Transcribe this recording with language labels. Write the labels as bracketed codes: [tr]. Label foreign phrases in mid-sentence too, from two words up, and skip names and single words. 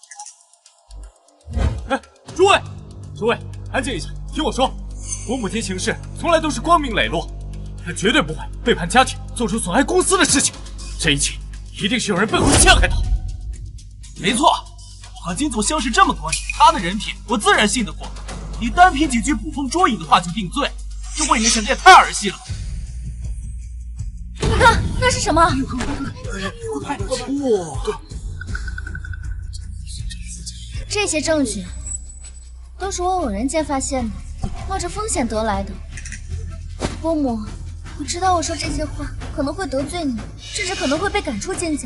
[zh] 哎，諸位，安靜一下，聽我說，我母親行事從來都是光明磊落，她絕對不會背叛家庭，做出損害公司的事情。這一切一定是有人背後陷害她。沒錯。我和金總相識這麼多年，他的人品我自然信得過。你單憑幾句捕風捉影的話就定罪，這未免顯得也太兒戲了。你看，那是什麼？這些證據都是我偶然間發現的，冒着風險得來的。伯母，我知道我說這些話可能會得罪你，甚至可能會被趕出金家。